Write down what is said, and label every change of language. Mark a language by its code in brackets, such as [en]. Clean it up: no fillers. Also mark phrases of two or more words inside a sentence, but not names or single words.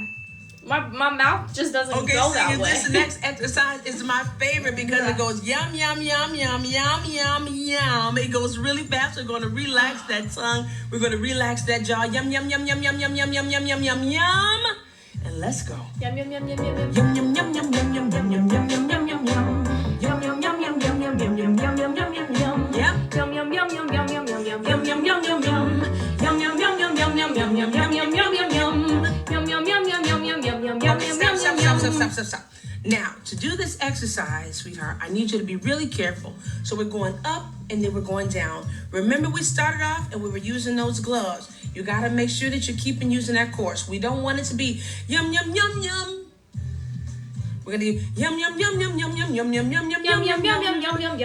[en] My mouth just doesn't go that way. This next exercise is my favorite because it goes yum, yum, yum, yum, yum, yum, yum. It goes really fast. We're going to relax that tongue. We're going to relax that jaw. Yum, yum, yum, yum, yum, yum, yum, yum, yum, yum, yum, yum. And let's go. Yum, yum, yum, yum, yum, yum. Yum, yum, yum, yum, yum, yum, yum, yum, yum, yum, yum, yum. Yum, yum, yum, yum, yum, yum, yum, yum, yum, yum, yum, yum, yum. Yep. Yum, yum, yum, yum, yum, yum, yum, yum, yum, yum, yum, yum, yum. Yum, yum, yum, yum, yum, yum, yum, yum, yum, yum, yum, yum, yum. Yum, yum, yum, yum, yum, yum, yum, yum, yum, stop. Now, to do this exercise, sweetheart, I need you to be really careful. So we're going up and then we're going down. Remember, we started off and we were using those gloves. You got to make sure that you're keeping using that course. We don't want it to be yum, yum, yum, yum. We're going to do yum, yum, yum, yum, yum, yum, yum, yum, yum, yum, yum, yum, yum, yum.